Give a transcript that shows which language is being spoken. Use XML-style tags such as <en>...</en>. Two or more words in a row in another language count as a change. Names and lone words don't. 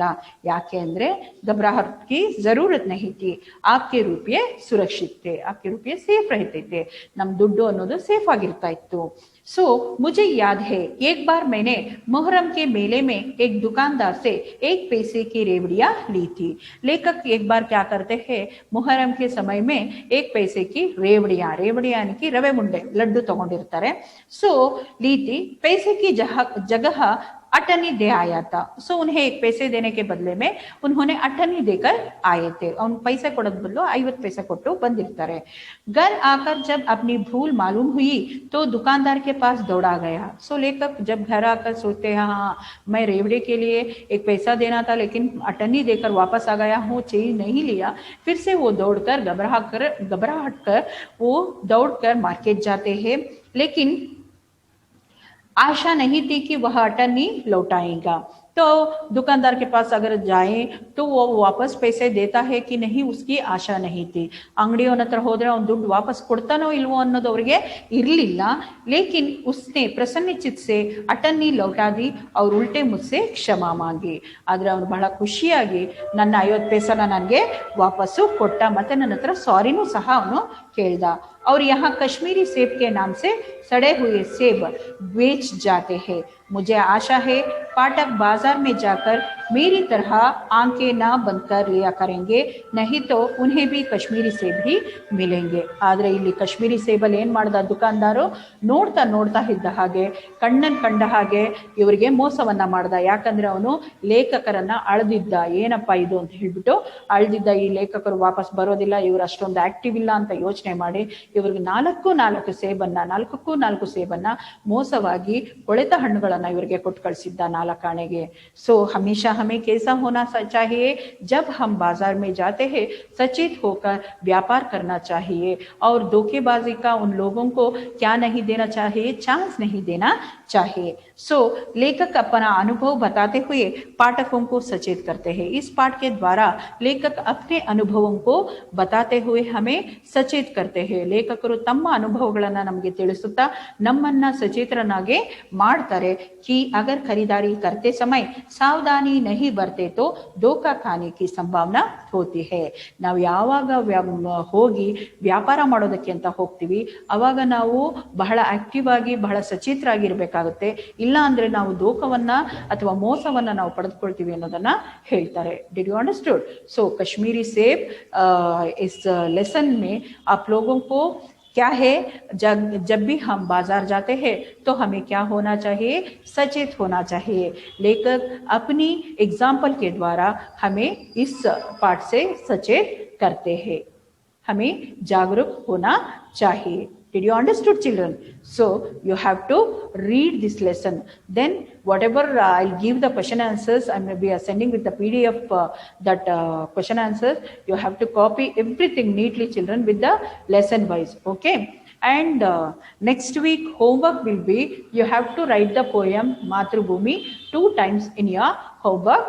<kn>ಯಾಕೆ ಅಂದ್ರೆ</kn> <hi>घबराहट की जरूरत नहीं थी, आपके रुपये सुरक्षित थे, आपके रुपये सेफ रहते थे,</hi> <kn>ನಮ್ ದುಡ್ಡು ಅನ್ನೋದು ಸೇಫ್ ಆಗಿರ್ತಾ ಇತ್ತು।</kn> <hi>मुझे याद है एक बार मैंने मुहर्रम के मेले में एक दुकानदार से 1 पैसे की रेवड़ियां ली थी। लेखक एक बार क्या करते हैं, मुहर्रम के समय में 1 पैसे की रेवड़ियां यानी कि</hi> <kn>ರವೆ ಮುಂಡೆ</kn> <hi>लड्डू तಗೊಂಡಿರ್ತಾರೆ, ली थी। पैसे की जगह अठन्नी दे आया था। उन्हें 1 पैसे देने के बदले में उन्होंने अठन्नी देकर आए थे। उन पैसे</hi> <kn>ಕೊಡೋದ್ ಬದಲು 50 पैसे ಕೊಟ್ಟು ಬಂದಿರ್ತಾರೆ।</kn> <hi>घर आकर जब अपनी भूल मालूम हुई तो दुकानदार के पास दौड़ा गया। लेखक जब घर आकर सोचते हैं हाँ मैं रेवड़े के लिए 1 पैसा देना था लेकिन अठन्नी देकर वापस आ गया हूँ, चेंज नहीं लिया। फिर से वो दौड़कर घबराहट कर वो दौड़कर मार्केट जाते हैं, लेकिन आशा नहीं थी कि वह अठन्नी लौटाएगा। तो दुकानदार के पास अगर जाए तो वो वापस पैसे देता है कि नहीं, उसकी आशा नहीं थी।</hi> <kn>ಅಂಗಡಿಯೋರ ಹತ್ರ होದ್ರೆ ಅವನು ದುಡ್ಡು ವಾಪಸ್ ಕೊಡ್ತಾನೋ ಇಲ್ವೋ ಅನ್ನೋದು ಅವರಿಗೆ ಇರಲಿಲ್ಲ।</kn> <hi>लेकिन उसने प्रसन्न चित्त से अठन्नी लौटा दी और उल्टे मुझसे क्षमा मांगी।</hi> <kn>ಆದ್ರೆ ಅವನು ಬಹಳ ಖುಷಿಯಾಗಿ ನನ್ನ 50 पैसा ನನಗೆ ವಾಪಸ್ಸು ಕೊಟ್ಟ, ಮತ್ತೆ ನನ್ನ ಹತ್ರ ಸಾರಿನೂ ಸಹ ಅವನು ಕೇಳ್ದ।</kn> <hi>और यहाँ कश्मीरी सेब के नाम से सड़े हुए सेब बेच जाते हैं। मुझे आशा है पाठक बाजार में जाकर मेरी तरह आंखें ना बंद कर लिया करेंगे, नहीं तो उन्हें भी कश्मीरी सेब ही मिलेंगे।</hi> <kn>ಆದ್ರೆ ಇಲ್ಲಿ ಕಶ್ಮೀರಿ ಸೇಬಲ್ಲಿ ಏನ್ ಮಾಡ್ದ ದುಕಾನ್ದಾರು, ನೋಡ್ತಾ ಇದ್ದ ಹಾಗೆ ಕಣ್ಣನ್ ಕಂಡ ಹಾಗೆ ಇವರಿಗೆ ಮೋಸವನ್ನ ಮಾಡ್ದ। ಯಾಕಂದ್ರೆ ಅವನು ಲೇಖಕರನ್ನ ಅಳದಿದ್ದ, ಏನಪ್ಪಾ ಇದು ಅಂತ ಹೇಳ್ಬಿಟ್ಟು ಅಳದಿದ್ದ, ಈ ಲೇಖಕರು ವಾಪಸ್ ಬರೋದಿಲ್ಲ, ಇವರು ಅಷ್ಟೊಂದು ಆಕ್ಟಿವ್ ಇಲ್ಲ ಅಂತ ಯೋಚನೆ ಮಾಡಿ ಇವ್ರಿಗೆ ನಾಲ್ಕಕ್ಕೂ ನಾಲ್ಕು ಸೇಬನ್ನ ಮೋಸವಾಗಿ ಕೊಳೆತ ಹಣ್ಣುಗಳನ್ನ ಇವರಿಗೆ ಕೊಟ್ಟು ಕಳಿಸಿದ್ದ 4 ಆಣೆಗೆ.</kn> <hi>सो हमेशा हमें कैसा होना चाहिए, जब हम बाजार में जाते हैं सचेत होकर व्यापार करना चाहिए और धोखेबाजी का उन लोगों को क्या नहीं देना चाहिए, चांस नहीं देना चाहिए. सो लेखक अपना अनुभव बताते हुए पाठकों को सचेत करते हैं. इस पाठ के द्वारा लेखक अपने अनुभवों को बताते हुए हमें सचेत करते हैं.</hi> <kn>ಲೇಖಕರು ತಮ್ಮ ಅನುಭವಗಳನ್ನ ನಮಗೆ ತಿಳಿಸುತ್ತಾ ನಮ್ಮನ್ನ ಸಚೇತರನಾಗಿ ಮಾಡ್ತಾರೆ.</kn> <hi>कि अगर खरीदारी करते समय सावधानी नहीं बरते तो धोखा खाने की संभावना होती है.</hi> <kn>ನಾವು ಯಾವಾಗ ಹೋಗಿ ವ್ಯಾಪಾರ ಮಾಡೋದಕ್ಕೆ ಅಂತ ಹೋಗ್ತೀವಿ ಅವಾಗ ನಾವು ಬಹಳ ಆಕ್ಟಿವ್ ಆಗಿ ಬಹಳ ಸಚೇತರಾಗಿರ್ಬೇಕಾಗುತ್ತೆ. ಇಲ್ಲ ಅಂದ್ರೆ ನಾವು ಧೋಖವನ್ನ ಅಥವಾ ಮೋಸವನ್ನ ನಾವು ಪಡೆದುಕೊಳ್ತೀವಿ ಅನ್ನೋದನ್ನ ಹೇಳ್ತಾರೆ.</kn> <en>did you understood?</en> <hi>सो कश्मीरी सेब इस लेसन में आप लोगों को क्या है, जब भी हम बाजार जाते हैं तो हमें क्या होना चाहिए, सचेत होना चाहिए. लेखक अपनी एग्जाम्पल के द्वारा हमें इस पाठ से सचेत करते हैं. हमें जागरूक होना चाहिए.</hi> <en>Did you understood, children? So you have to read this lesson. Then whatever I'll give the question answers, I may be sending with the PDF that question answers. You have to copy everything neatly, children, with the lesson wise. Okay. And next week homework will be, you have to write the poem Matrubhumi 2 times in your homework book.</en>